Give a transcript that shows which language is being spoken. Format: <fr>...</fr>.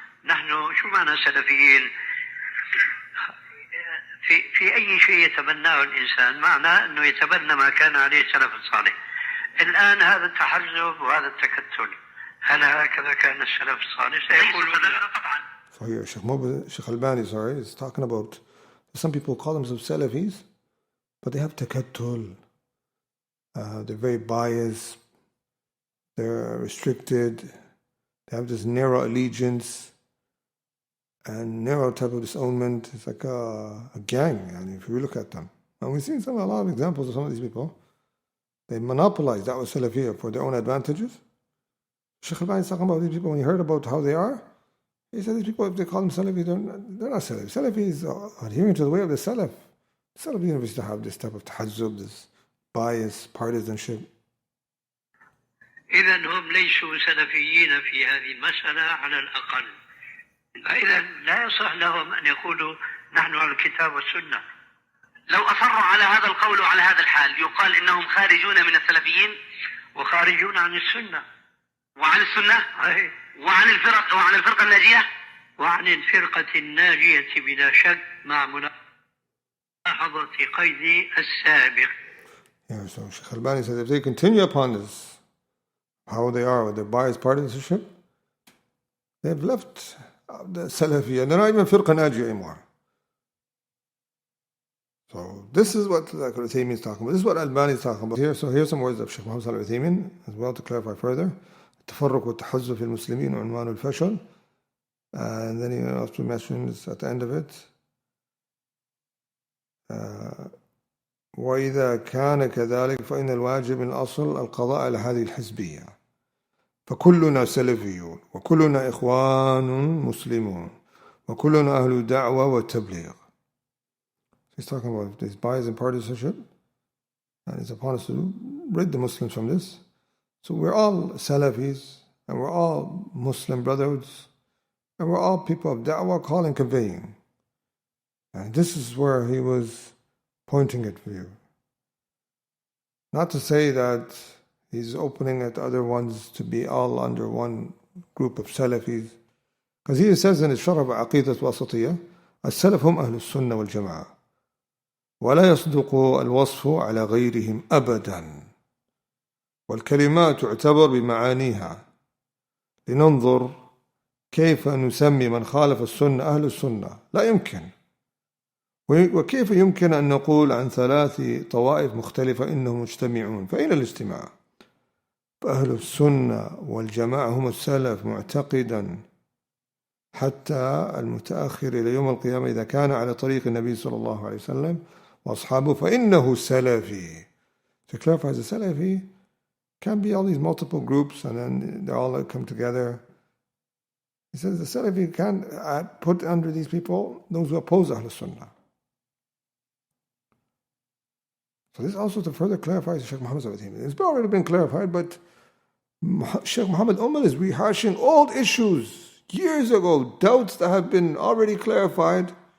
<ar>نحن شو معنى سلفيين؟ في أي شيء يتبناه الإنسان معنى أنه يتبنى ما كان عليه السلف الصالح. الآن هذا التحزب وهذا التكتل، هل هكذا كان السلف الصالح؟ سيقولون طبعا.</ar> <en>So here, Shaykh Albani, is talking about some people call themselves Salafis, but they have takattul. They're very biased. They're restricted. They have this narrow allegiance and narrow type of disownment. It's like a gang, and if you look at them. And we've seen a lot of examples of some of these people. They monopolize that with Salafiyya for their own advantages. Shaykh Albani is talking about these people when he heard about how they are. He said these people, if they call them Salafi, they're not Salafi. Salafi is adhering to the way of the Salaf. Salafi used to have this type of tahazzub, this bias, partisanship.</en> <ar>إذا هم ليسوا سلفيين في هذه المسألة على الأقل. إذا لا يصح لهم أن يقولوا نحن على الكتاب والسنة. لو أصروا على هذا القول وعلى هذا الحال يقال إنهم خارجون من السلفيين وخارجون عن السنة وعن السنة وعن الفرقة الناجية وعن الفرقة الناجية بلا شك مع ملاحظة قيد السابق.</ar> <en>Yeah, so Shaykh Albani says if they continue upon this, how they are with their biased partisanship, they've left the Salafi and they're not even firqa najiyah anymore. So this is what Al-Uthaymin is talking about. This is what Albani is talking about here. So here's some words of Shaykh Muhammad Al-Uthaymin as well to clarify further.</en> <ar>التفرق والتحزب في المسلمين عنوان الفشل.</ar> <en>And then he also mentions at the end of it</en> <ar>وإذا كان كذلك فإن الواجب من الأصل القضاء على هذه الحزبية فكلنا سلفيون وكلنا إخوان مسلمون وكلنا أهل دعوة وتبليغ.</ar> <en>He's talking about this bias and partisanship, and it's upon us to rid the Muslims from this. So we're all Salafis, and we're all Muslim brotherhoods, and we're all people of da'wah calling, conveying. And this is where he was pointing it for you. Not to say that he's opening at other ones to be all under one group of Salafis. Because he says in his Sharh Aqidat Wasatiyah,</en> <ar>السلف هم أهل السنة والجماعة ولا يصدق الوصف على غيرهم أبدا والكلمات تعتبر بمعانيها لننظر كيف نسمي من خالف السنة أهل السنة لا يمكن. وكيف يمكن أن نقول عن 3 طوائف مختلفة إنهم مجتمعون؟ فأين الاجتماع؟ فأهل السنة والجماعة هم السلف معتقدا حتى المتأخر إلى يوم القيامة إذا كان على طريق النبي صلى الله عليه وسلم وأصحابه فإنه سلفي.</ar> <en>To clarify, as a Salafi can be all these multiple groups and then they all come together. He says the Salafi can put under these people those who oppose Ahl Sunnah. So this also to further clarify Shaykh Muhammad Al-Uthaymin. It's already been clarified, but Shaykh Muhammad Umal is rehashing old issues years ago, doubts that have been already clarified.</en>